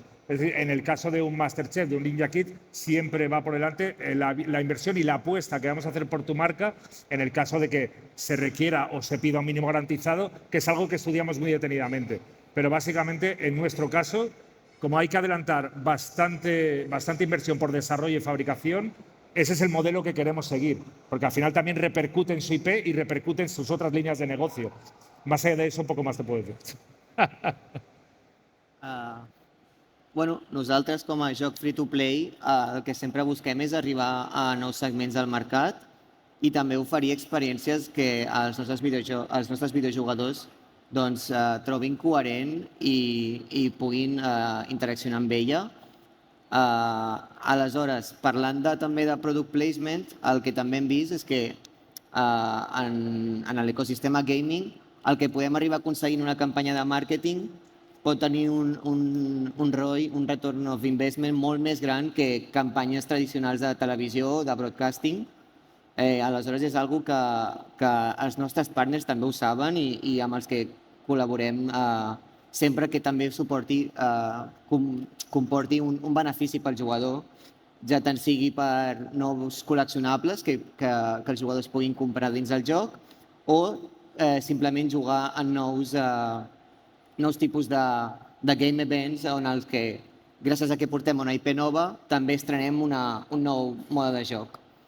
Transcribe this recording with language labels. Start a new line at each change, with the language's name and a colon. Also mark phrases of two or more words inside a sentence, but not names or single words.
Spanish: Es decir, en el caso de un Masterchef, de un Ninja Kid, siempre va por delante la inversión y la apuesta que vamos a hacer por tu marca en el caso de que se requiera o se pida un mínimo garantizado, que es algo que estudiamos muy detenidamente. Pero básicamente, en nuestro caso, como hay que adelantar bastante inversión por desarrollo y fabricación, ese es el modelo que queremos seguir, porque al final también repercute en su IP y repercute en sus otras líneas de negocio. Más allá de eso, un poco más te puedo decir.
Catalan: Bueno, nosaltres com a joc
English: free-to-play
Catalan: el que sempre busquem és arribar a nous segments del mercat i també oferir experiències que els nostres videojugadors doncs, trobin coherent i puguin interaccionar amb ella. Aleshores, parlant també de
English: product placement,
Catalan: el que també hem vist és que en l'ecosistema gaming el que podem arribar a aconseguir en una campanya de màrqueting pot tenir un ROI, un
English: return of investment
Catalan: molt més gran que campanyes tradicionals de televisió o de broadcasting. Aleshores és una cosa que els nostres partners també ho saben i amb els que col·laborem sempre que també comporti un benefici pel jugador, ja tant sigui per nous col·leccionables que els jugadors puguin comprar dins del joc o simplement jugar en nous tipus de
English: game events
Catalan: on els que, gràcies a que portem una IP nova, també estrenem un nou mode de joc.